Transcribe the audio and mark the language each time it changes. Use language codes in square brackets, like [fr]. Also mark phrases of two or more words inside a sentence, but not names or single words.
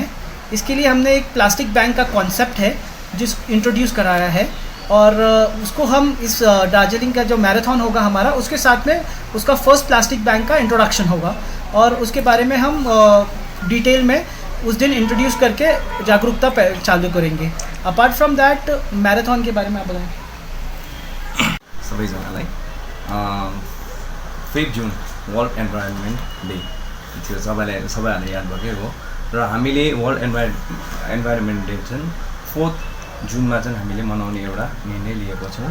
[hi] इसके लिए हमने एक [en] plastic bank [hi] का कॉन्सेप्ट है जिस इंट्रोड्यूस कराया है, और उसको हम इस दार्जिलिंग का जो मैराथन होगा हमारा, उसके साथ में उसका [en] first plastic bank [hi] का इंट्रोडक्शन होगा, और उसके बारे में हम डिटेल में उस दिन इंट्रोड्यूस करके जागरूकता चालू करेंगे। [en] apart from that [hi] मैराथन के बारे में आप बताएं। [ne] सबैजनालाई 5 जुन [en] World Environment Day [ne] थियो, सबैहरूले याद भएकै हो। र हामीले [en] World Environment Day [ne] चाहिँ 4 जुनमा चाहिँ हामीले मनाउने एउटा निर्णय लिएको छौँ।